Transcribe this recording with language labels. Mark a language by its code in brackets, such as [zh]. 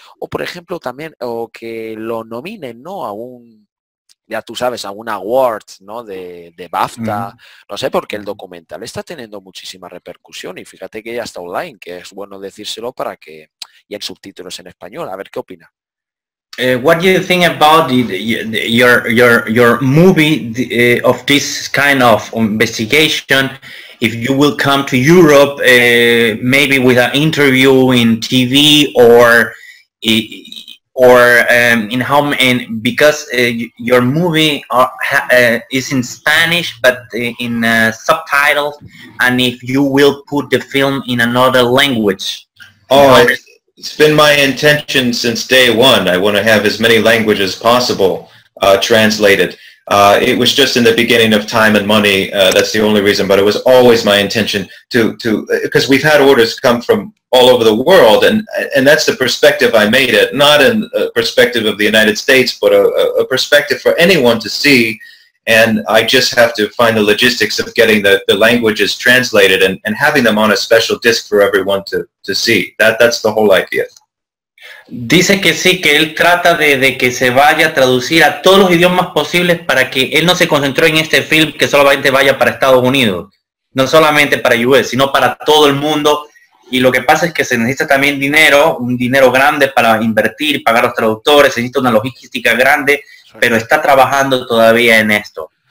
[es] O, por ejemplo, también, o que lo nominen, ¿no? A un, ya tú sabes, a un award, ¿no? De BAFTA. No sé, porque el documental está teniendo muchísima repercusión y fíjate que ya está online, que es bueno decírselo para que... y en subtítulos en español. A ver qué opina. [en] What do you think about your movie of this kind of investigation? If you will come to Europe, maybe with an interview in TV or in how, and because your movie is in Spanish but in subtitles, and if you will put the film in another language. Oh, it's been my intention since day one. I want to have as many languages possible translated. It was just in the beginning of time and money. That's the only reason, but it was always my intention to because we've had orders come from all over the world, and that's the perspective I made it, not in a perspective of the United States, but a perspective for anyone to see. And I just have to find the logistics of getting the languages translated and having them on a special disc for everyone to see. That's the whole idea. [es] Dice que sí, que él trata de que se vaya a traducir a todos los idiomas posibles para que él no se concentró en este film que solamente vaya para Estados Unidos, no solamente para US, sino para todo el mundo. Y lo que pasa es que se necesita también dinero, un dinero grande para invertir, pagar a los traductores, se necesita una logística grande, pero está trabajando todavía en esto.